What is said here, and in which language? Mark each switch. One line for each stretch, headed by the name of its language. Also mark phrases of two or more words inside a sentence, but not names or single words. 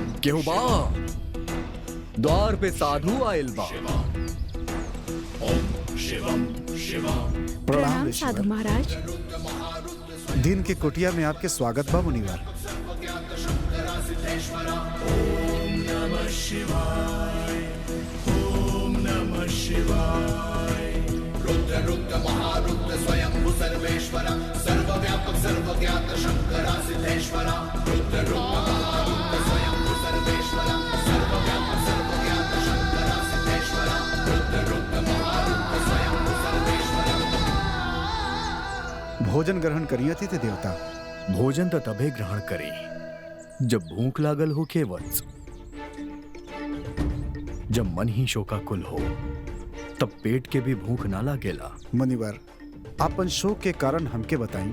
Bhojpuri: क्यों बा? द्वार पे साधु आयल बा।
Sanskrit: ओम शिवम शिवम।
Bhojpuri: प्रणाम साधु ऋषिवर। महाराज। दिन के कुटिया में आपके स्वागत बा मुनिवर।
Sanskrit: ओम नमः शिवाय, ओम नमः शिवाय। रुद्र रुद्र महारुद्र स्वयं सर्वेश्वर, सर्वव्यापक सर्वज्ञात शंकर सिद्धेश्वर। रुद्र रुद्र महारुद्र स्वयं सर्वेश्वर, सर्वव्यापक सर्वज्ञात शंकर सिद्धेश्वर। रुद्र रुद्र महारुद्र स्वयं सर्वेश्वर।
Bhojpuri: भोजन ग्रहण करिए अतिथि देवता। भोजन तो तबे ग्रहण करी जब भूख लागल हो के वत्स। जब मन ही शोकाकुल हो तब पेट के भी भूख ना लागेला। मुनिवर, आपन शोक के कारण हमके बताई।